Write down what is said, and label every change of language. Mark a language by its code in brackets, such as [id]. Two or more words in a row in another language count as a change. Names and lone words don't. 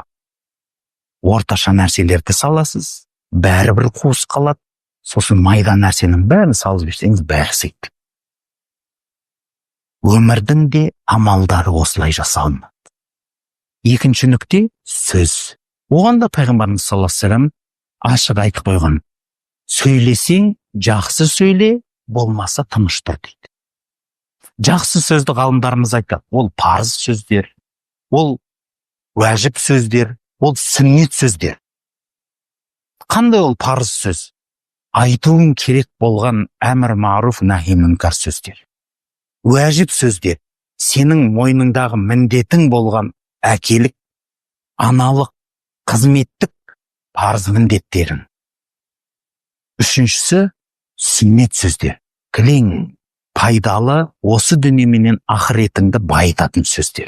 [kk] Орташа нәрселерді саласыз, бәрі бір қуыс қалады, сосын майда нәрсенің бәрін салып жіберсеңіз бәрі сыйды. Өмірдің де амалдары осылай жасалынады. Екінші нүкте сөз. Оған да пайғамбарымыз [ar] صلى الله عليه وسلم [kk] ашық айтып қойған. Сөйлесең жақсы сөйле, болмаса тыныш тұр дейді. Жақсы сөзді ғалымдарымыз айтады. Ол парыз сөздер, ол уәжіп сөздер, ол сүннет сөздер. Қандай ол парыз сөз? Айтуың керек болған [ar] أمر معروف نهي منكر [kk] сөздер. Уәжіп сөздер, сенің мойныңдағы міндетің болған әкелік, аналық, қызметтік парыз міндеттерің. Үшіншісі сүннет сөздер. Кілең, пайдалы, осы дүниеменен ақыретіңді байытатын сөздер.